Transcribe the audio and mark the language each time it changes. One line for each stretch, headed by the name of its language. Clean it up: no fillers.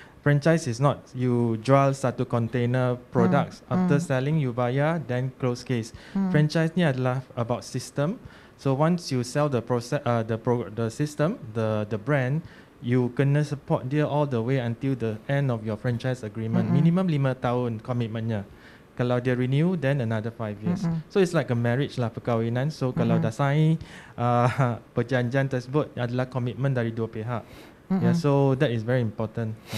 English: Franchise is not you
Malay: jual satu
English: container products, after selling you
Malay: bayar
English: then close case.
Malay: Franchise ni adalah
English: about system. So once you sell the process, the system, the brand, you
Malay: kena
English: support dia all the way until the end of your franchise agreement.
Malay: Minimum 5 tahun komitmennya. Kalau dia renew,
English: then another 5 years. So it's like a marriage
Malay: lah, perkahwinan. So kalau dah sign, perjanjian tersebut adalah komitmen dari dua pihak.
English: Yeah, so that is very important.